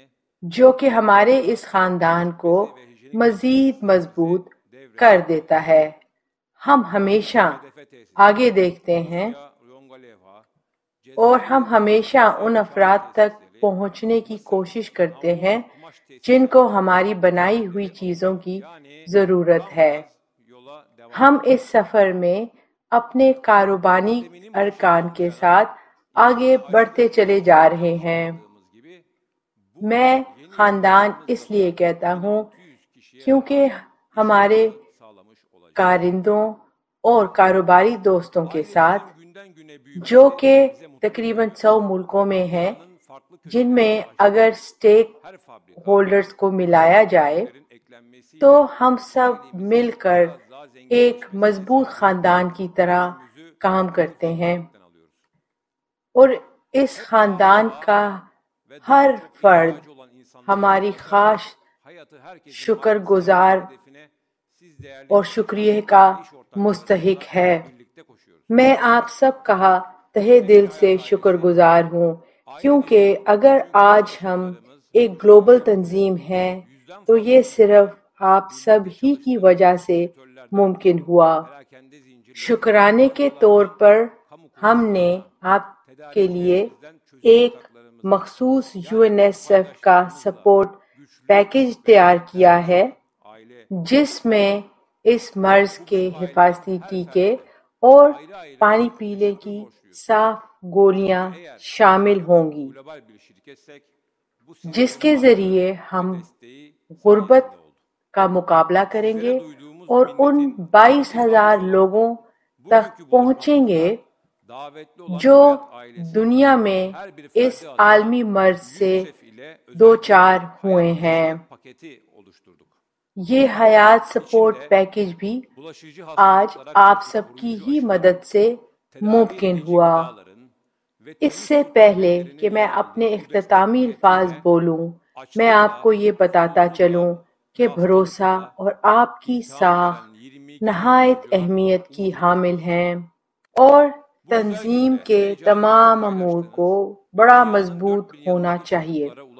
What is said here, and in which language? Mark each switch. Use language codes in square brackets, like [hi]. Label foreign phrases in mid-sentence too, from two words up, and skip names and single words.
[ur] جو کہ ہمارے اس خاندان کو مزید مضبوط کر دیتا ہے۔ ہم ہمیشہ آگے دیکھتے ہیں Yonga Lihva اور ہم ہمیشہ ان افراد تک پہنچنے کی کوشش کرتے ہیں جن کو ہماری بنائی ہوئی چیزوں کی ضرورت ہے۔ [tr] yola devam [ur] ہم اس سفر میں اپنے کاروباری ارکان کے ساتھ آگے بڑھتے چلے جا رہے ہیں۔ [tr] ettiğimiz gibi [ur] میں خاندان اس لیے کہتا ہوں کیونکہ ہمارے [tr] sağlamış olacak. [ur] کارندوں اور کاروباری دوستوں کے ساتھ [tr] Günden güne büyük [ur] جو کہ تقریباً 100 ملکوں میں ہیں [tr] farklı [ur] جن میں اگر اسٹیک [tr] her fabrika [ur] ہولڈرز کو ملایا جائے [tr] eklenmesi [ur] تو ہم سب مل کر ایک مضبوط خاندان کی طرح کام کرتے ہیں [tr] alıyoruz. [ur] اور اس خاندان کا ہر فرد [tr] olan insanlar [ur] ہماری خاص [tr] hayatı herkesin [ur] شکر گزار [tr] hedefine siz değerli [ur] اور شکریہ کا مستحق ہے۔ [tr] birlikte koşuyoruz. [ur] میں آپ سب کا تہہ دل سے شکر گزار ہوں کیونکہ اگر آج ہم ایک گلوبل تنظیم ہیں تو یہ صرف آپ سب ہی کی وجہ سے ممکن ہوا۔ [tr] Perakende zincirleri [ur] شکرانے کے طور پر ہم نے آپ کے لیے ایک مخصوص UNSF کا [en] support package [ur] تیار کیا ہے [tr] aile [ur] جس میں اس مرض کے حفاظتی ٹیکے اور پانی پینے کی صاف گولیاں شامل ہوں گی [tr] global bir şirketsek bu [ur] جس کے ذریعے ہم [tr] desteği [ur] غربت کا مقابلہ کریں گے اور ان 22,000 لوگوں تک پہنچیں گے [tr] davetli olan [ur] جو [tr] Hayat ailesi [ur] دنیا میں اس عالمی مرض سے [tr] ile [ur] دوچار ہوئے ہیں۔ [tr] paketi oluşturduk. [ur] یہ حیات [en] support package [ur] بھی [tr] Bulaşıcı [ur] آج [tr] hastalıklara [ur] آپ [tr] karşı [ur] سب کی [tr] koruyucu [ur] ہی [tr] aşıların, [ur] مدد سے [tr] tedavi [ur] ممکن [tr] edici [ur] ہوا۔ [tr] gıdaların ve [ur] اس سے پہلے کہ میں اپنے اختتامی الفاظ بولوں میں آپ کو یہ بتاتا چلوں کہ بھروسہ اور آپ کی ساکھ نہایت اہمیت کی حامل ہیں اور تنظیم کے تمام امور کو بڑا مضبوط ہونا چاہیے۔